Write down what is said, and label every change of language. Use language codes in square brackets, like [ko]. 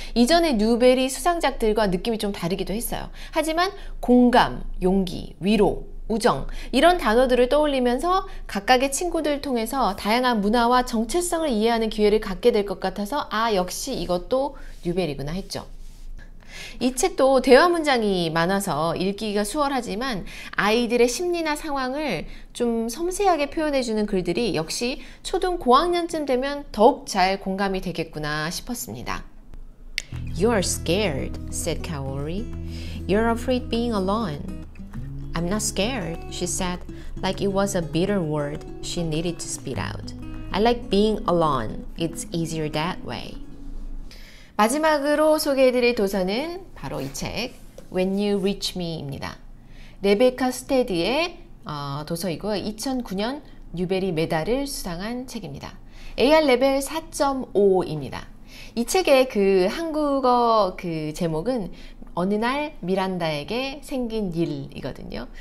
[ko] 이전의 뉴베리 수상작들과 느낌이 좀 다르기도 했어요. 하지만 공감, 용기, 위로, 우정 이런 단어들을 떠올리면서 각각의 친구들 통해서 다양한 문화와 정체성을 이해하는 기회를 갖게 될 것 같아서 아 역시 이것도 뉴베리구나 했죠. 이 책도 대화 문장이 많아서 읽기가 수월하지만 아이들의 심리나 상황을 좀 섬세하게 표현해주는 글들이 역시 초등 고학년쯤 되면 더욱 잘 공감이 되겠구나 싶었습니다. [en] You are scared, said Kaori. You're afraid being alone. I'm not scared, she said, like it was a bitter word she needed to spit out. I like being alone. It's easier that way. [ko] 마지막으로 소개해드릴 도서는 바로 이 책 When You Reach Me입니다. 레베카 스테디의 도서이고요. 2009년 뉴베리 메달을 수상한 책입니다. AR 레벨 4.5입니다. 이 책의 그 한국어 그 제목은 어느 날 미란다에게 생긴 일이거든요.